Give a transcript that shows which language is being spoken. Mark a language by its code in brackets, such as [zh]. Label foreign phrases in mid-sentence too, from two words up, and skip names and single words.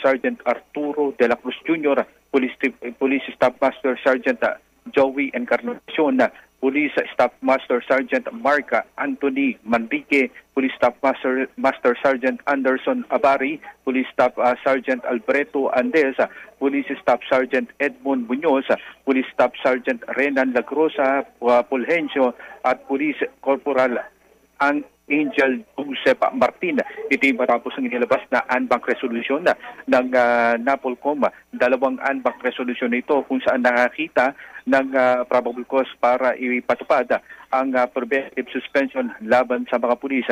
[tl] Sergeant Arturo de la Cruz Jr., Police Staff Master Sergeant Joey Encarnacion, Police Staff Master Sergeant Mark Anthony Manrique, Police Staff Master Sergeant Anderson Abari, Police Staff Sergeant Alberto Andes, Police Staff Sergeant Edmond Muñoz, Police Staff Sergeant Renan Lagrosa Pulhencio at Police Corporal Angel Joseph Martin. Ito matapos ang inilabas na [en] unbank resolution [tl] ng NAPOLCOM. Dalawang [en] unbank resolution [tl] ito kung saan nakakita ng [en] probable cause [tl] para ipatupad ang [en] preventive suspension [tl] laban sa mga pulis.